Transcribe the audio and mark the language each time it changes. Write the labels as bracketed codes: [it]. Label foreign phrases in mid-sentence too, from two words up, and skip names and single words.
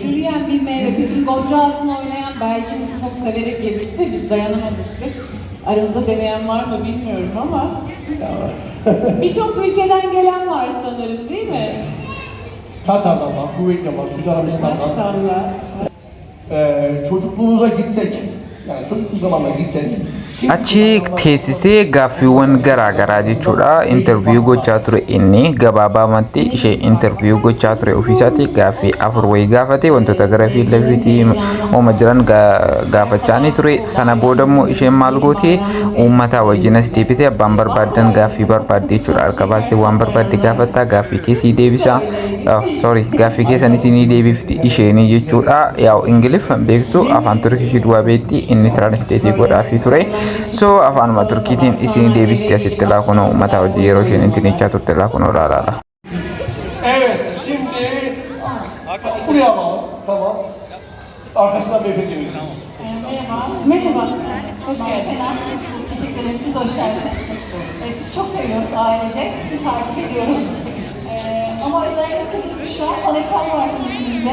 [tr] Yürüyen bir meyve, bizim Gonca Hatun oynayan Belgin çok severek yemişti, biz dayanamamıştık. Aranızda deneyen var mı bilmiyorum ama birçok ülkeden gelen var sanırım değil mi? Katar'dan var, Kuveyt'ten var, Suudi Arabistan'dan. Maşallah. Çocukluğumuza gitsek, yani çocukluğu zamanla gitsek. [om] Achi teessisee gaaffiiwwan garaagaraa jechuudha interviyuu gochaa ture inni gabaabaamatti ishee interviyuu gochaa ture ofiisaatti gaaffii afur wayii gaafate wantoota gara fiillafiitii ooma jiran gaafachaanii ture sana booda immoo isheen maal goote uummataa wajjinas deebite abbaan barbaaddan gaaffii barbaadde jechuudha harka baastee waan barbaadde gaafattaa gaaffii keessii deebisa gaaffii keessan isinii deebifti isheenii jechuudha yaa'u ingiliffaan beektu afaan turkishii duwwaa beekti inni tiraanisleetii godhaafii ture. So afaanuma turkiitiin isin deebiste asitti laakunoo uummata hojii yeroo isheen intinichaa turte laakunoo laalaala. [tr] Evet, şimdi buraya alalım, tamam. Arkasından beyefendi vereceğiz. Merhaba. Merhaba. Hoş geldiniz. Teşekkür ederim. Siz hoş geldiniz. Sizi çok seviyoruz ailece. Sizi takip ediyoruz. Ama özellikle kızım Büşra, Alesay varsınız bizde.